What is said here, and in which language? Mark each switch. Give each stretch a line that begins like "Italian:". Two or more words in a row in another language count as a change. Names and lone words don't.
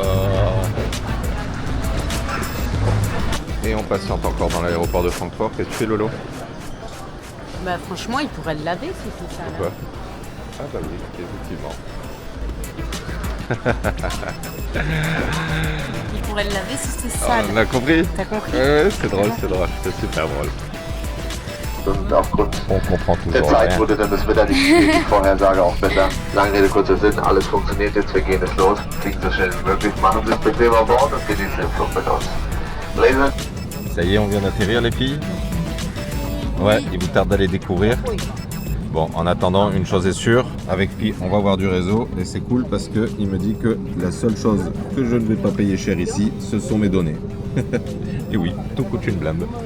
French: Et on patiente encore dans l'aéroport de Francfort. Qu'est-ce que tu fais, Lolo? Bah franchement, il pourrait le laver si c'est ça. Pourquoi? Ah bah oui, effectivement. Il pourrait le laver si c'est Ah, sale. on a compris? T'as compris? Ouais, c'est drôle, c'est super drôle.
German: Und aufgrund
French: On comprend
German: der
French: toujours
German: Zeit
French: rien.
German: wurde dann das Wetter nicht wie die Vorhersage auch besser. Lange Rede, kurzer Sinn, alles funktioniert jetzt, wir gehen jetzt los. Fliegen so schnell wie möglich, machen Sie es bequem an Bord und genießen den Flug mit uns. Laser.
French: Ça y est, on vient d'atterrir les filles? Ouais, il vous tarde d'aller découvrir? Oui. Bon, en attendant, une chose est sûre, avec Pi, on va avoir du réseau et c'est cool parce qu'il me dit que la seule chose que je ne vais pas payer cher ici, ce sont mes données. Et oui, tout coûte une blinde.